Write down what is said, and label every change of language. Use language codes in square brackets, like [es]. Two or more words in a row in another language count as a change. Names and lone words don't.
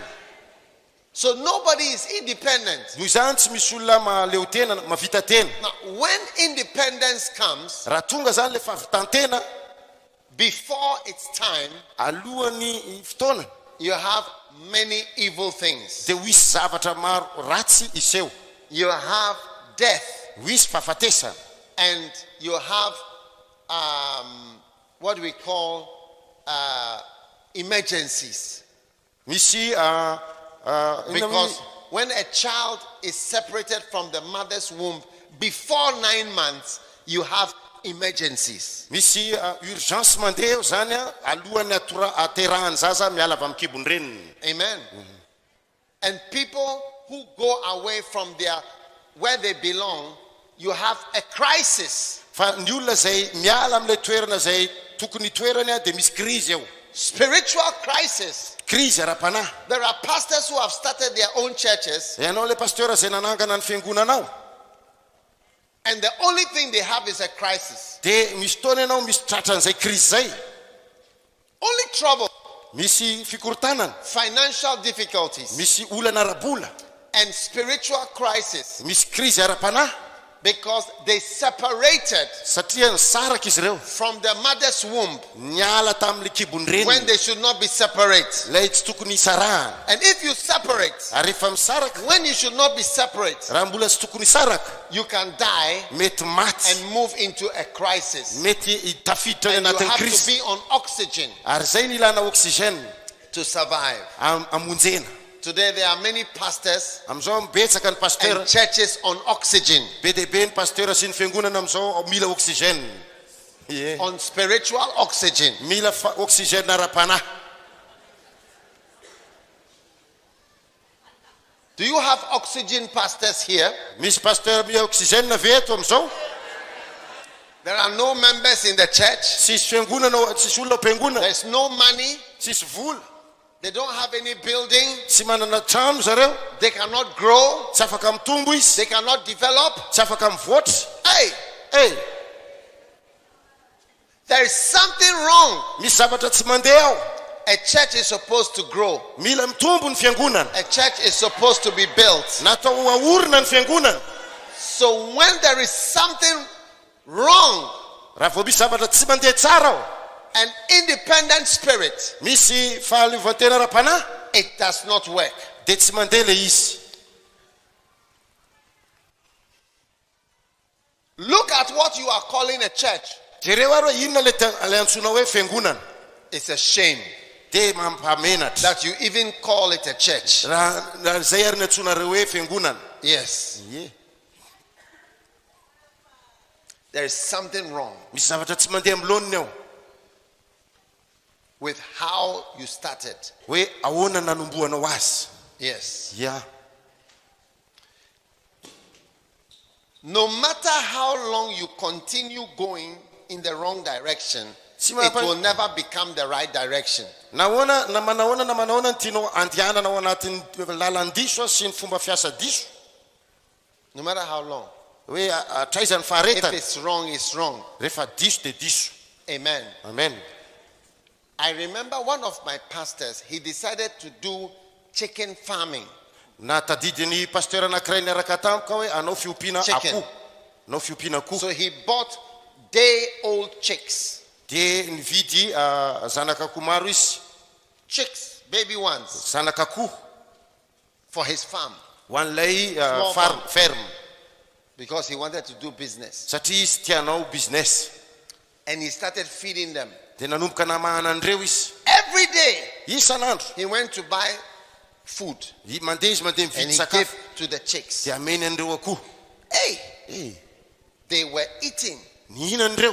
[en] So nobody is independent. [mg] Noho izany tsy misy olona maleo tena mavita tena. [en] Now, when independence comes, [mg] Raha tonga zany le fahavitantena [en] before its time, [mg] alohan'ny fotoana [en] you have many evil things. [mg] dia hoisy zavatra maro ratsy iseho. [en] You have death, [mg] Hoisy fahafatesana. [en] and you have what we call emergencies. [mg] Misy [en] when a child is separated from the mother's womb before 9 months, you have emergencies. [mg] Misy urgence mandeha zany alohan'ny aterahan'ny zaza miala avy amin'ny kibony reniny. [en] Amen. And people who go away from where they belong, you have a crisis. [mg] Fa ny olona zay miala amin'ilay toerana zay tokony toerany dia misy crise eo. [en] Spiritual crisis. [mg] Crise ara-panahy. [en] There are pastors who have started their own churches. [mg] Ianao le pasteur zay nanangana ny fiangonanao. [en] And the only thing they have is a crisis. [mg] Dia misy fotoana ianao misy tratran'izay crise zay. [en] Only trouble. [mg] Misy fikorontanana. [en] Financial difficulties. [mg] Misy olana ara-bola. [en] And spiritual crisis. [mg] Misy crise ara-panahy. [en] Because they separated [mg] satria nisaraka izy ireo [en] from the mother's womb [mg] niala tamin'le kibony reniny [en] when they should not be separate. [mg] lay tsy tokony hisarahana. [en] And if you separate, [mg] ary rehefa misaraka [en] when you should not be separate, [mg] raha mbola tsy tokony hisaraka [en] you can die [mg] mety maty [en] and move into a crisis. [mg] mety hitafiditra [en] And you [mg] anatin'ny [en] have to [mg] crise [en] be on oxygen [mg] ary zay ny ilana oxygène [en] to survive. [mg] amonjena. [en] Today there are many pastors [mg] amizao mibetsaka ny pasteur [en] and churches on oxygen, [mg] be dehibe ny pasteur sy ny fiangonana amizao mila oxygène. [en] on spiritual oxygen. [mg] Mila oxygène ara-panahy. [en] Do you have oxygen pastors here? [mg] Misy pasteur mila oxygène ve eto amizao? [en] There are no members in the church. [mg] Tsisy fiangonana, tsisy olona am-piangona, [en] There's no money. [mg] tsisy vola, [en] They don't have any building. [mg] tsy manana trano zareo, [en] They cannot grow. [mg] tsy afaka mitombo izy, [en] They cannot develop. [mg] tsy afaka mivoatra. [en] Hey, there is something wrong. [mg] Misy zavatra tsy mandeha ao. [en] A church is supposed to grow. [mg] Mila mitombo ny fiangonana. [en] A church is supposed to be built. [mg] Natao aorina ny fiangonana. [en] So when there is something wrong, [mg] Raha vao misy zavatra tsy mandeha tsara ao, [en] an independent spirit, [mg] misy fahaleovantena ara-panahy, [en] it does not work. [mg] dia tsy mandeha le izy. [en] Look at what you are calling a church. [mg] Jereo ary hoe inona le antsoina hoe fiangonana. [en] It's a shame [mg] Dia mampamenatra. [en] that you even call it a church. [mg] Raha zay ary ny antsonareo hoe fiangonana. [en] Yes, there is something wrong [mg] Misy zavatra tsy mandeha amiloniny ao. [en] with how you started. [mg] Hoe ahoana nanombohanao azy. [en] Yes. [mg] Ya. [en] No matter how long you continue going in the wrong direction, [mg] Tsy [en] it [mg] mahapa- [en] will never become the right direction. [mg] Nahoana na manahoana ny tianao andianana ao anatin'ny lalan-diso sy ny fomba fiasa diso. [en] No matter how long. [mg] Hoe atraizany [en] If [mg] faharetana. [en] it's wrong, it's wrong. [mg] Rehefa diso dia diso. [en] Amen. Amen. I remember one of my pastors, he decided to do chicken farming. [mg] Na tadidiny pasteur anankiray niaraka tampoka hoe anao fiompiana [en] Chicken. [mg] akoho. Anao fiompiana akoho. [en] So he bought day-old chicks. [mg] Dia nividy zanak'akoho maro izy. [en] Chicks, baby ones, [mg] Zanak'akoho [en] for his farm. [mg] ho an'ilay [en] Small [mg] ferme. [en] Because he wanted to do business. [mg] Satria izy tianao business. [en] And he started feeding them. [mg] Dia nanomboka namahana an'ireo izy. [en] Every day, [mg] Isan'andro. [en] he went to buy food. [mg] Mandeha izy mandeha [en] And [mg] mividy [en] he [mg] sakafo. [en] gave to the chicks. [mg] Dia ameny an'ireo akoho. [en] Hey, they were eating. [mg] Nihina an'ireo.